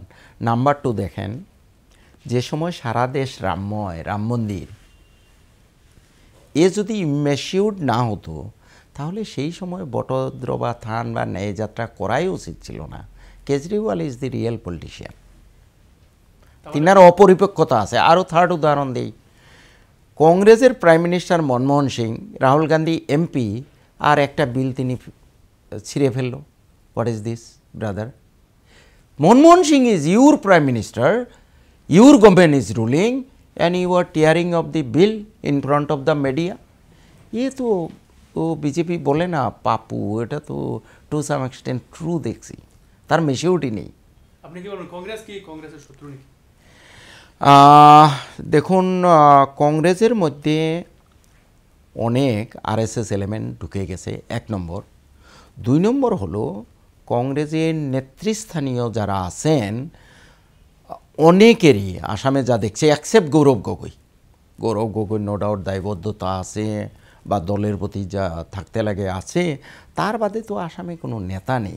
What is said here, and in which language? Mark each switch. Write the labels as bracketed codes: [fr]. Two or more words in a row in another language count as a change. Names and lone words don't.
[bn] নাম্বার 2, দেখেন, যে সময় সারা দেশ রামময়, রাম মন্দির, এ যদি ইম্যাচিউরড না হতো তাহলে সেই সময় বটদ্র বা থান বা ন্যায়যাত্রা করাই উচিত ছিল না। কেজরিওয়াল [en] is the real politician, [bn] তিনার অপরিপক্কতা আছে। আরও 3rd উদাহরণ দিই, কংগ্রেসের [en] prime minister [bn] মনমোহন সিং, রাহুল গান্ধী এমপি, আর একটা বিল তিনি ছিঁড়ে ফেলল। [en] What is this, brother? Manmohan Singh is your prime minister, your government is ruling and you are tearing of the bill in front of the media. [hi] ये तो वो बीजेपी बोले ना पापू, [bn] এটা তো [en] to some extent true [bn] দেখছি, তার মেচিউরিটি নেই। আপনি কি বলেন, কংগ্রেস কি কংগ্রেসের শত্রু নাকি? দেখুন, কংগ্রেসের মধ্যে অনেক আরএসএস এলিমেন্ট ঢুকে গেছে, 1 নম্বর। 2 নম্বর হলো কংগ্রেসের নেতৃস্থানীয় যারা আছেন অনেকেরই আসামে যা দেখছে, অ্যাকসেপ্ট গৌরব গগৈ [en] no doubt [bn] দায়বদ্ধতা আছে বা দলের প্রতি যা থাকতে লাগে আছে, তার বাদে তো আসামে কোনো নেতা নেই।